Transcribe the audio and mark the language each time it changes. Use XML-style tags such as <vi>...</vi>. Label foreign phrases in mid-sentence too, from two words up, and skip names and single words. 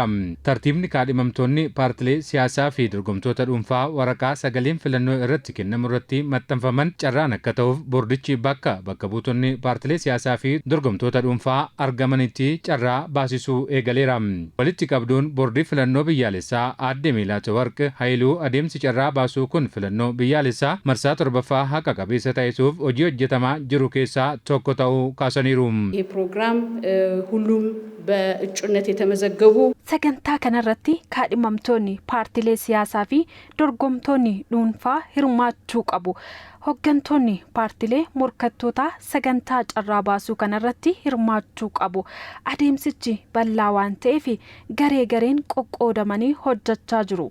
<om>Tartiibni kaadhimamtoonni paartilee siyaasaa fi dorgomtoota dhuunfaa waraqaa sagaleen filannoo irratti kennamu irratti maxxanfaman carraan akka ta'uuf boordichi bakka buutonni paartilee siyaasaa fi dorgomtoota dhuunfaa argamanitti carraa baasisuu eegaleera. Walitti qabduun boordii filannoo biyyaalessaa aadde Meelaatwarq Hayiluu adeemsi carraa baasuu filannoo biyyaalessaa marsaa torbaffaa haqa qabeessa taasisuuf hojii hojjetamaa jiru keessaa tokko ta'uu kaasaniiru.</om> <am>ይህ ፕሮግራም ሁሉም በእጩነት የተመዘገቡ</am> <om>sagantaa kanarratti kaadhimamtoonni paartilee siyaasaa fi dorgomtoonni dhuunfaa hirmaachuu qabu. Hoggantoonni paartilee morkattootaa sagantaa carraa baasuu kanarratti hirmaachuu qabu. Adeemsichi bal'aa waan ta'eef garee gareen qoqqoodamanii hojjechaa jiru.</om>